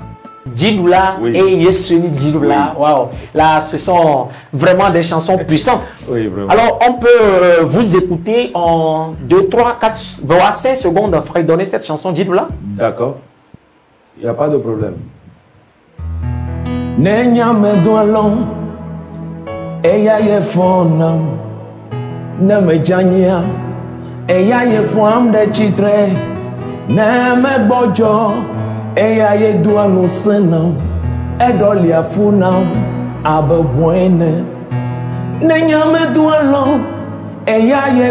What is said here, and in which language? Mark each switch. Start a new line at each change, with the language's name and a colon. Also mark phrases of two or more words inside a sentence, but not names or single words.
French: Djidoula Oui. et Yesuni Djidoula. Oui. Waouh. Là, ce sont vraiment des chansons puissantes. Oui, vraiment. Alors, on peut vous écouter en 2, 3, 4, voire 5 secondes. Frère, donner cette chanson Djidoula. D'accord. Il n'y a pas de problème.
Ewe: Nenya medwalon eya ye fonam na mejanya eya ye fam de chitre na megbojo eya ye duanu senam edolia funam ababwene Nenya medwalon eya ye